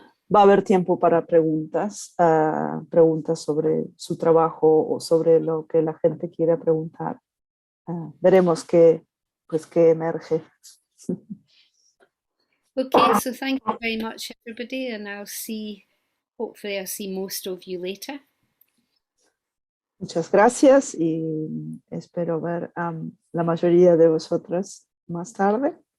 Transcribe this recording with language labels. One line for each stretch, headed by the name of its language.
Spanish: Va a haber tiempo para preguntas sobre su trabajo o sobre lo que la gente quiera preguntar. Veremos qué emerge.
English: Okay, so thank you very much, everybody, and hopefully I'll see most of you later.
Spanish: Muchas gracias y espero ver a la mayoría de vosotras más tarde.